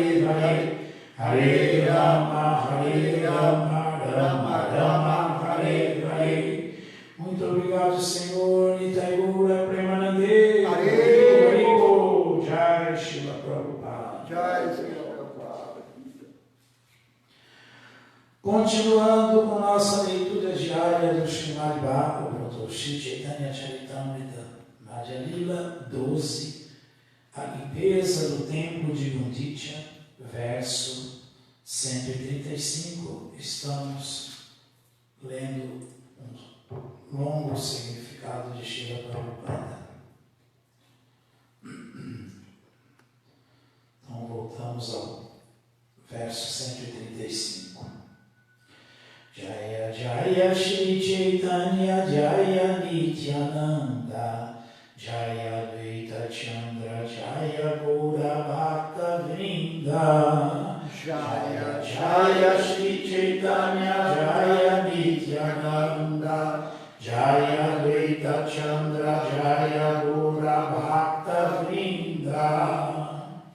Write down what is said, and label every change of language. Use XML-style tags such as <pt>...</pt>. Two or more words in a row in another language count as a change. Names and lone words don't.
<sa>हरे हरे राम राम राम हरे हरे.</sa> <pt>Muito obrigado, Senhor.</pt> <bn>নিতাই গৌর প্রেমানন্দে.</bn> <sa>हरे हरे. Jai Shila Prabhupada.</sa> <hi>Jai Shila Prabhupada.</hi> <pt>Continuando com nossa leitura diária do Srimad Bhagavatam, Shri Chaitanya Charitamrita, Madhya Lila 12, a limpeza do templo de Gundicha, verso 135. Estamos lendo um longo significado de Srila Prabhupada. Então voltamos ao verso 135.</pt> <bn>জয় জয় শ্রী চৈতন্য জয় নিত্যানন্দ জয় অদ্বৈত চন্দ্র জয় গৌর ভক্ত বৃন্দ. জয় জয় শ্রী চৈতন্য জয় নিত্যানন্দ জয় অদ্বৈত চন্দ্র জয় গৌর ভক্ত বৃন্দ.</bn>